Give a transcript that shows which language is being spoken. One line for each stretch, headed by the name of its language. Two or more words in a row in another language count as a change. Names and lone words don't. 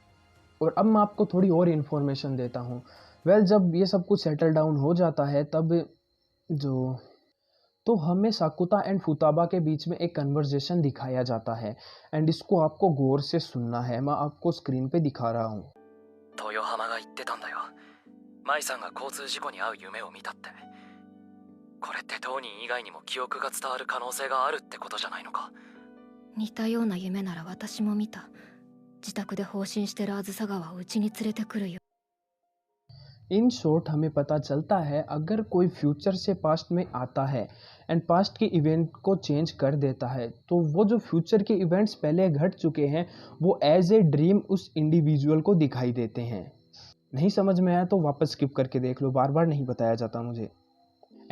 Hindi: और अब मैं आपको थोड़ी और इन्फॉर्मेशन देता हूँ। जब ये सब कुछ
English: settle down
Hindi: हो जाता है तब जो तो हमें साकुता एंड फुताबा के बीच में एक कन्वर्जेशन दिखाया जाता है एंड इसको आपको गौर से सुनना है। मैं आपको स्क्रीन पे दिखा रहा हूँ।
Japanese: 豊浜が言ってたんだよ。舞さんが交通事故に遭う夢を見たって。これって当人以外にも記憶が伝わる可能性があるってことじゃないのか。似たような夢なら私も見た。自宅で放心してるあずさ川をうちに連れてくるよ。
English: in short
Hindi: हमें पता चलता है अगर कोई फ्यूचर से पास्ट में आता है
English: and past
Hindi: के इवेंट को चेंज कर देता है तो वो जो फ्यूचर के इवेंट्स पहले घट चुके हैं वो
English: as a dream
Hindi: उस इंडिविजुअल को दिखाई देते हैं। नहीं समझ में आया तो वापस स्किप करके देख लो, बार बार नहीं बताया जाता मुझे।